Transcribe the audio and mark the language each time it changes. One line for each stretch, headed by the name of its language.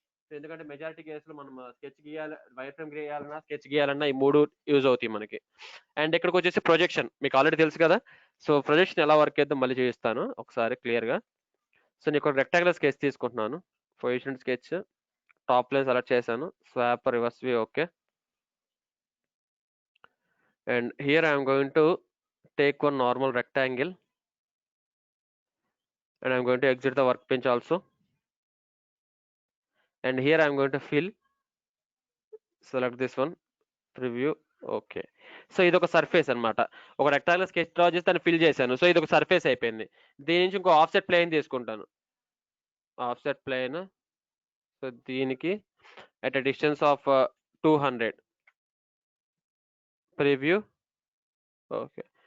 Telugu: ఎందుకంటే మెజారిటీ కేసులో మనం స్కెచ్ గీయాలి, వైర్ ఫ్రేమ్ గీయాలన్నా స్కెచ్ గీయాలన్నా ఈ 3 యూజ్ అవుతాయి మనకి. అండ్ ఇక్కడికి వచ్చేసి ప్రొజెక్షన్ మీకు ఆల్రెడీ తెలుసు కదా. సో ప్రొజెక్షన్ ఎలా వర్క్ చేద్దాం మళ్ళీ చూపిస్తాను ఒకసారి క్లియర్ గా. సో నేను ఇక్కడ రెక్టాంగులర్ స్కెచ్ తీసుకుంటున్నాను, position sketch, top line select చేశాను, swap reverse view, okay.
English: And here I'm going to take one normal rectangle and I'm going to exit the workbench also. And here I'm going to fill, select this one, preview, okay.
Telugu: So ఇది ఒక surface అన్నమాట. ఒక rectangular sketch draw చేసి దాన్ని fill చేశాను. So ఇది ఒక surface అయిపోయింది. దీని నుంచి ఇంకో ఆఫ్సెట్ ప్లేన్ తీసుకుంటాను, ఆఫ్సెట్ ప్లేన్. సో దీనికి
English: at a distance of 200,
Telugu: preview, okay.